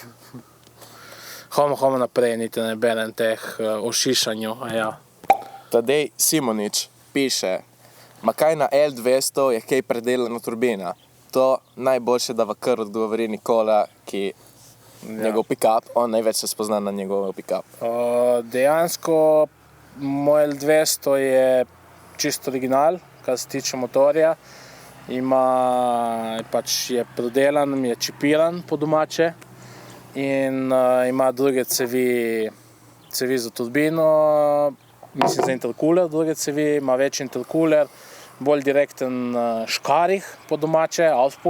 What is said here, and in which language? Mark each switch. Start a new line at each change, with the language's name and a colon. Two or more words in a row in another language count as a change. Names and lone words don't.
Slovenian: Homo naprej, niti ne berem teh o šišanju. Ja. Tadej Simonič piše, ma kaj na L200 je kaj predelana turbina. To najboljše, da v kar odgovori Nikola, ki njegov pick-up, on največ se spozna na njegov pick-up. Dejansko moj L200 je čisto original, kar se tiče motorja. Pač je predelan, je čipiran po domače in ima druge cevi za turbino, mislim za intercooler, druge cevi, ima več intercooler, bolj direkten škarih po domače, auspuh.